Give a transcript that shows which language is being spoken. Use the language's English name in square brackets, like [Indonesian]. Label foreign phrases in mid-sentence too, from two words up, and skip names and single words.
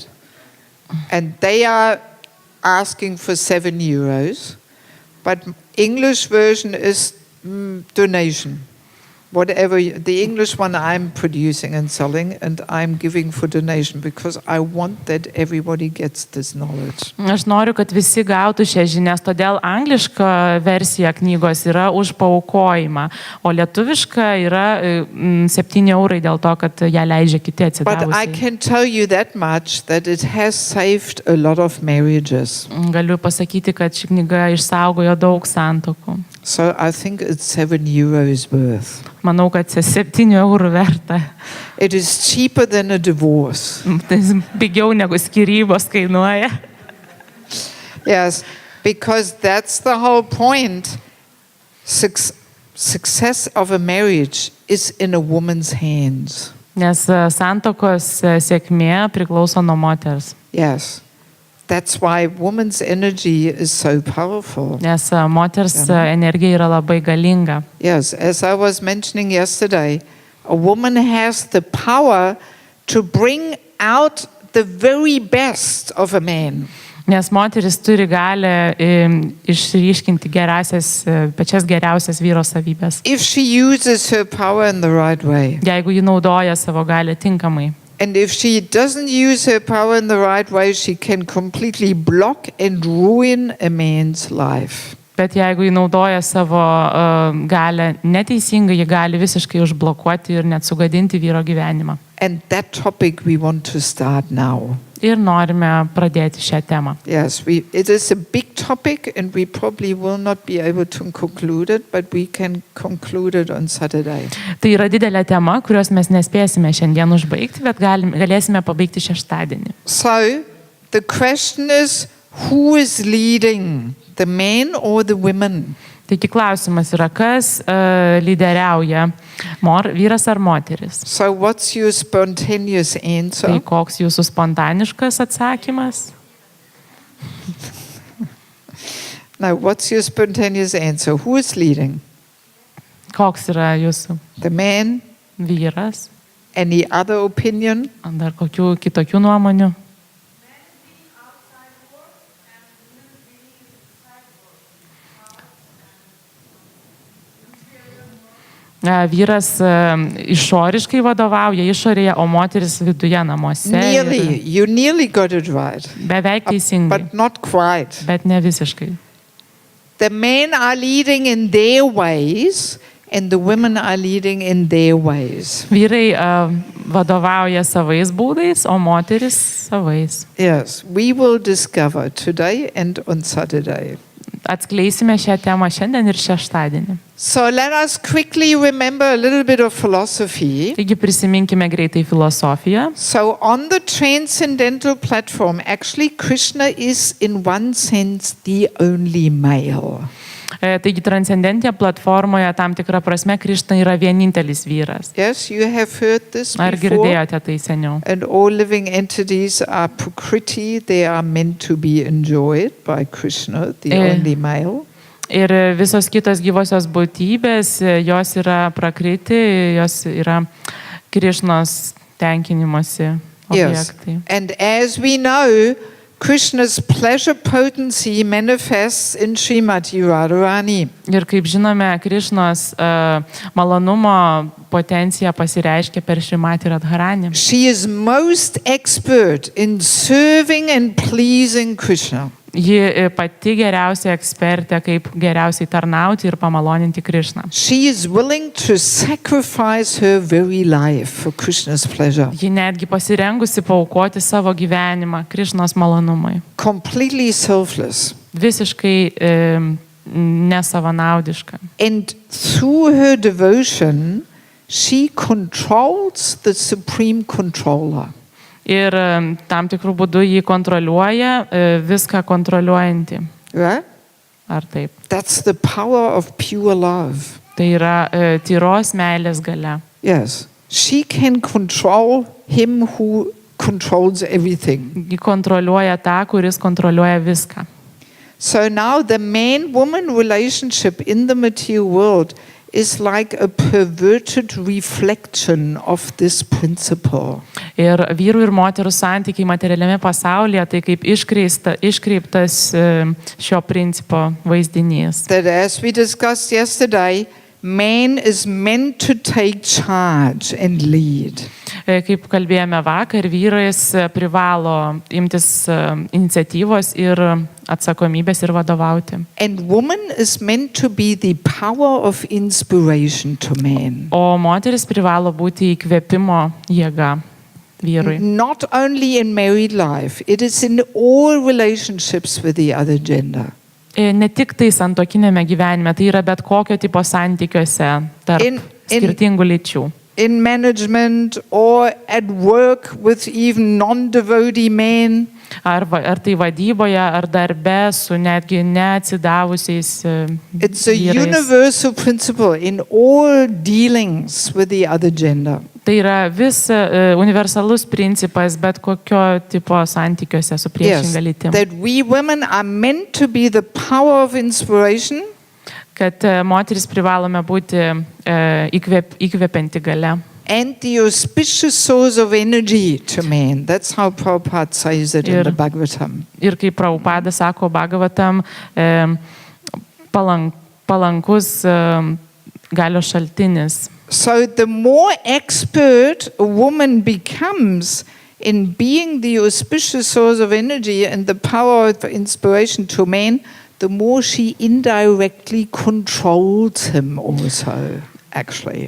[English] And they are asking for €7. But English version is donation. Whatever, the English one I'm producing and selling, and I'm giving for donation because I want that everybody gets this knowledge. [Lithuanian] Aš noriu, kad visi gautų šias žinias, todėl angliška versija knygos yra už paaukojimą, o lietuviška yra €7 dėl to, kad ją leidžia kiti [English] But I [Lithuanian] atsidavusiai. [English] can tell you that much, that it has saved a lot of marriages. [Lithuanian] Galiu pasakyti, kad ši knyga išsaugojo daug santuokų. [English] So I think it's €7 worth. [Lithuanian] Manau, kad €7 verta. [English] It is cheaper than a divorce. [Lithuanian] Tai pigiau negu skyrybos kainuoja. [English] Yes, because that's the whole point. Success of a marriage is in a woman's hands. [Lithuanian] Nes santuokos sėkmė priklauso nuo moters. [English] Yes. That's why woman's energy is so powerful. [Lithuanian] Nes moters energija yra labai galinga. [English] Yes, as I was mentioning yesterday, a woman has the power to bring out the very best of a man. [Lithuanian] Nes moteris turi galę išryškinti pačias geriausias vyro savybės. [English] If she uses her power in the right way. [Lithuanian] Jeigu ji naudoja savo galę tinkamai. [English] And if she doesn't use her power in the right way, she can completely block and ruin a man's life. [Lithuanian] Bet jeigu ji naudoja savo galę neteisingai, ji gali visiškai užblokuoti ir net sugadinti vyro gyvenimą. [English] And that topic we want to start now. [Lithuanian] Ir norime pradėti šią temą. [English] Yes, it is a big topic and we probably will not be able to conclude it, but we can conclude it on Saturday. [Lithuanian] Tai yra didelė tema, kurios mes nespėsime šiandien užbaigti, bet galėsime pabaigti šeštadienį. [English] So, the question is, who is leading, the men or the women? [Lithuanian] Taigi klausimas yra, kas lyderiauja, vyras ar moteris? [English] So what's your spontaneous answer? [Lithuanian] Tai koks jūsų spontaniškas atsakymas? [English] No, what's your spontaneous answer? Who is leading? [Lithuanian] Koks yra jūsų? [English] The man? [Lithuanian] Vyras? [English] Any other opinion? [Lithuanian] Ar dar kokių kitokių nuomonių? Vyras išoriškai vadovauja išorėje, o moteris viduje namuose. [English] You nearly got it right. [Lithuanian] Beveik teisingai. [English] But not quite. [Lithuanian] Bet ne visiškai. [English] The men are leading in their ways and the women are leading in their ways. [Lithuanian] Vyrai vadovauja savais būdais, o moteris savais. [English] Yes, we will discover today and on Saturday. [Lithuanian] Atskleisime šią temą šiandien ir šeštadienį. [English] So let us quickly remember a little bit of philosophy. [Lithuanian] Taigi prisiminkime greitai filosofiją. [English] So on the transcendental platform, actually Krishna is in one sense the only male. [Lithuanian] Taigi transcendentinėje platformoje tam tikrą prasme Krishna yra vienintelis vyras. [English] Yes, you have heard this before. [Lithuanian] Ar girdėjote tai seniau? [English] And all living entities are prakriti, they are meant to be enjoyed by Krishna, the only male. [Lithuanian] Ir visos kitos gyvosios būtybės, jos yra prakriti, jos yra Krishnos tenkinimosi objektai. [English] Yes. And as we know, Krishna's pleasure potency manifests in Srimati Radharani. [Lithuanian] Ir kaip žinome, Krishnos malonumo potencija pasireiškia per Srimati Radharani. [English] She is most expert in serving and pleasing Krishna. [Lithuanian] Ji pati geriausia ekspertė, kaip geriausiai tarnauti ir pamaloninti Krišną. [English] She is willing to sacrifice her very life for Krishna's pleasure. [Lithuanian] Ji netgi pasirengusi paaukoti savo gyvenimą Krišnos malonumui. [English] Completely selfless. [Lithuanian] Visiškai nesavanaudiška. [English] And through her devotion, she controls the supreme controller. [Lithuanian] Ir tam tikrų būdų jį kontroliuoja, viską kontroliuojanti. [English] Right? [Lithuanian] Ar taip? [English] That's the power of pure love. [Lithuanian] Tai yra tyros meilės galia. [English] Yes. She can control him who controls everything. [Lithuanian] Ji kontroliuoja tą, kuris kontroliuoja viską. [English] So now the man-woman relationship in the material world is like a perverted reflection of this principle. [Lithuanian] Ir vyrų ir moterų santykiai materialiame pasaulyje tai kaip iškreiptas šio principo vaizdinys. [English] That as we discussed yesterday, man is meant to take charge and lead. [Lithuanian] Kaip kalbėjome vakar, vyras privalo imtis iniciatyvos ir atsakomybės ir vadovauti. [English] And woman is meant to be the power of inspiration to man. [Lithuanian] O moteris privalo būti įkvėpimo jėga vyrui. [English] Not only in married life, it is in all relationships with the other gender. [Lithuanian] Ne tik tai santuokinėme gyvenime, tai yra bet kokio tipo santykiuose tarp skirtingų lyčių. [English] In management or at work with even non-devotee men. [Lithuanian] Ar tai vadyboje, ar darbe su netgi neatsidavusiais [English] It's a [Lithuanian] vyrais. [English] universal principle in all dealings with the other gender. [Lithuanian] Tai yra vis universalus principas, bet kokio tipo santykiuose su priešinga lytim. [English] That we women are meant to be the power of inspiration. [Lithuanian] Kad moteris privalome būti įkvepianti galia. [English] And the auspicious source of energy to man. That's how Prabhupada says it in the Bhagavatam. [Lithuanian] Ir kaip Prabhupada sako Bhagavatam, palankus galios šaltinis. [English] So the more expert a woman becomes in being the auspicious source of energy and the power of inspiration to man, the more she indirectly controls him also, actually.